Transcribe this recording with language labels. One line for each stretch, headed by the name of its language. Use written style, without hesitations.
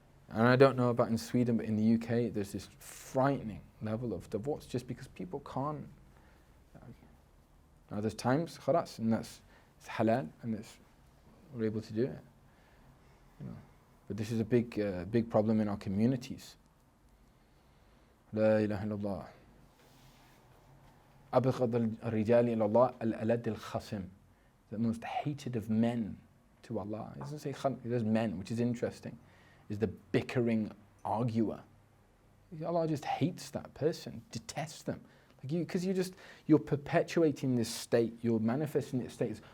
English: And I don't know about in Sweden, but in the UK, there's this frightening level of divorce just because people can't. Now there's times, khalas, and it's halal, and we're able to do it. But this is a big problem in our communities.
Arabic: La ilaha illallah. أبغض الرجال إلى الله الألد الخصم.
English: The most hated of men to Allah. It doesn't say kham, it says men, which is interesting. Is the bickering arguer. Allah just hates that person, detests them. Because you're perpetuating this state, you're manifesting this state.